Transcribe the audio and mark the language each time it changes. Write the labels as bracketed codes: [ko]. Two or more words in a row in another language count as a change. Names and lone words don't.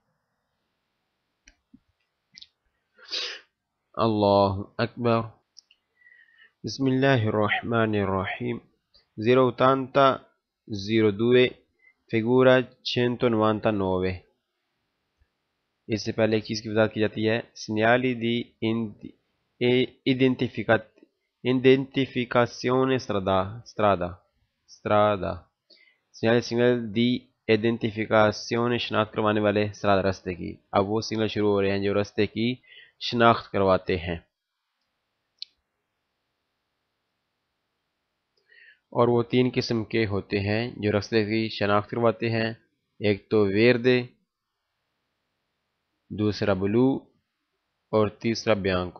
[ar] اللہ اکبر۔ بسم اللہ الرحمن الرحیم۔ [it] 080-02 فگورا 199۔ [ur] اس سے پہلے ایک چیز کی وضاحت کی جاتی ہے، [it] segnali di identificazione strada، segnali di identificazione [ur] شناخت کروانے والے strada رستے کی۔ اب وہ سگنل شروع ہو رہے ہیں جو رستے کی شناخت کرواتے ہیں، اور وہ 3 قسم کے ہوتے ہیں جو رستے کی شناخت کرواتے ہیں، ایک تو ویردے، دوسرا بلو اور تیسرا بیانکو۔